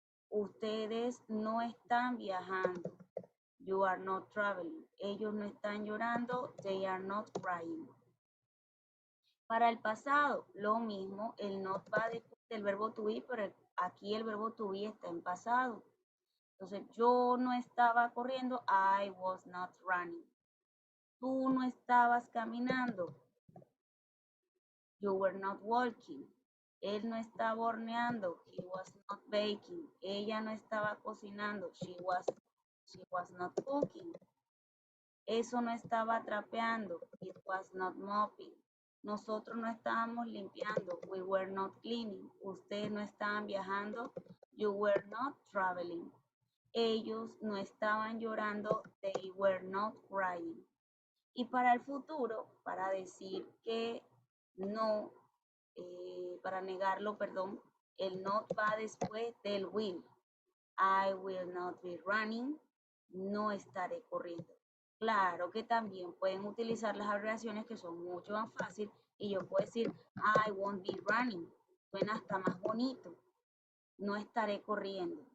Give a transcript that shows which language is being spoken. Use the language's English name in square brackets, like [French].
[Spanish] Ustedes no están viajando. [English] You are not traveling. [Spanish] Ellos no están llorando. [English] They are not crying. [Spanish] Para el pasado, lo mismo, el not va después del verbo to be, pero aquí el verbo to be está en pasado. Entonces, yo no estaba corriendo, [English] I was not running. [Spanish] Tú no estabas caminando, [English] you were not walking. [Spanish] Él no estaba horneando, [English] he was not baking. [Spanish] Ella no estaba cocinando, [English] she was not cooking. [Spanish] Eso no estaba trapeando, [English] it was not mopping. [Spanish] Nosotros no estábamos limpiando, [English] we were not cleaning. [Spanish] Ustedes no estaban viajando, [English] you were not traveling. [Spanish] Ellos no estaban llorando, [English] they were not crying. [Spanish] Y para el futuro, para decir que no, para negarlo, perdón, el not va después del will. [English] I will not be running, [Spanish] no estaré corriendo. Claro que también pueden utilizar las abreviaciones que son mucho más fáciles y yo puedo decir [English] I won't be running, [Spanish] suena hasta más bonito, no estaré corriendo.